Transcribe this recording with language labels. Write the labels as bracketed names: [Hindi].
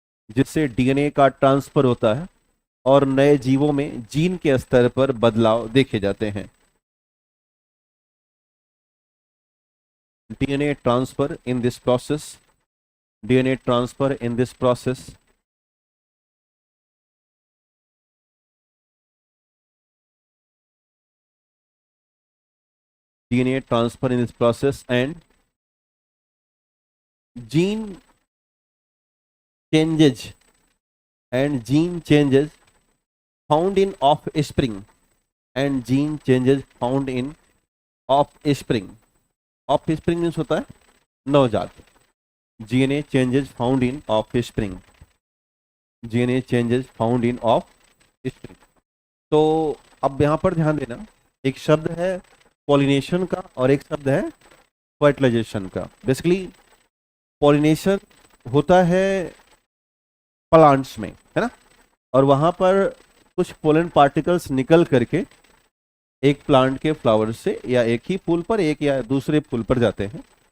[Hindi] जिससे डीएनए का ट्रांसफर होता है और नए जीवों में जीन के स्तर पर बदलाव देखे जाते हैं। [English] DNA transfer in this process, DNA transfer in this process, DNA transfer in this process, and gene changes gene changes found in offspring, and gene changes found in offspring. Offspring means [Hindi] होता है नवजात। [English] DNA changes found in offspring, DNA changes found in offspring. [Hindi] तो अब यहाँ पर ध्यान देना, एक शब्द है पॉलिनेशन का और एक शब्द है फर्टिलाइजेशन का। बेसिकली पॉलिनेशन होता है प्लांट्स में, है ना, और वहां पर कुछ पोलन पार्टिकल्स निकल करके एक प्लांट के फ्लावर से या एक ही फूल पर, एक या दूसरे फूल पर जाते हैं।